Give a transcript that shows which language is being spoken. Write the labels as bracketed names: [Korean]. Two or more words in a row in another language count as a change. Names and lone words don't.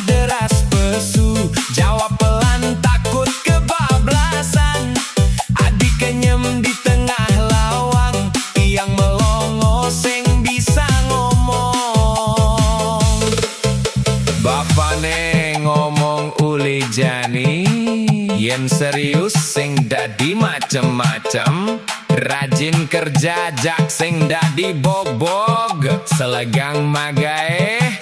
[Balinese] deras pesu, [Indonesian] jawab pelan takut kebablasan. [Balinese] Adik kenyem di tengah lawang, tiang melongo sing bisa ngomong. Bapane ngomong uli jani, yen serius sing dadi macem-macem, rajin kerja jak sing dadi bog-bog, selegang magae